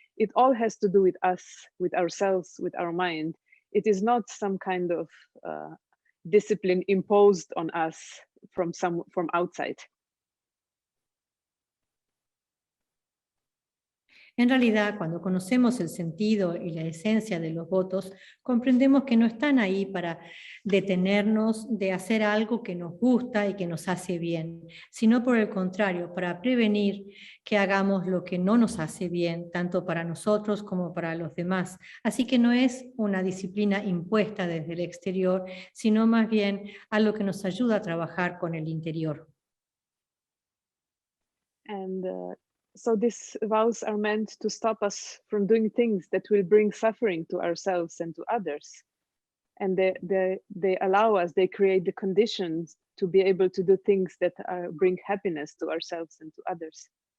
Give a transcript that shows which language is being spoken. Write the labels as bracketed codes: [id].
[en] It all has to do with us, with ourselves, with our mind. It is not some kind of discipline imposed on us from outside. [es] En realidad, cuando conocemos el sentido y la esencia de los votos, comprendemos que no están ahí para detenernos de hacer algo que nos gusta y que nos hace bien, sino por el contrario, para prevenir que hagamos lo que no nos hace bien, tanto para nosotros como para los demás. Así que no es una disciplina impuesta desde el exterior, sino más bien algo que nos ayuda a trabajar con el interior. [en] And so these vows are meant to stop us from doing things that will bring suffering to ourselves and to others. And they allow us, they create the conditions to be able to do things that bring happiness to ourselves and to others.